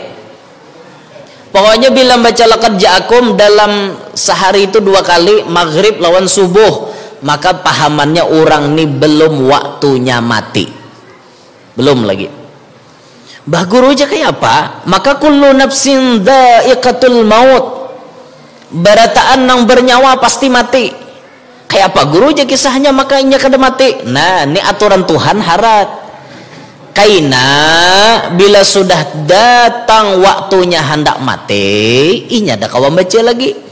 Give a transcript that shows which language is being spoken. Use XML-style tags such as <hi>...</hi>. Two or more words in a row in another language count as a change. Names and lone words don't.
<bjn>Pokoknya bila baca</bjn> <ar>لقد جاءكم</ar> <bjn>dalam sehari itu 2 kali maghrib lawan subuh, maka pahamannya orang ini belum waktunya mati, belum lagi. Bah guru aja kayak apa? Maka</bjn> <ar>كل نفس ذائقة الموت,</ar> <bjn>barataan nang bernyawa pasti mati. Kayak apa guru aja kisahnya makanya kada mati. Nah ini aturan Tuhan harat. Kaina bila sudah datang waktunya hendak mati, inya ada kawan baca lagi.</bjn>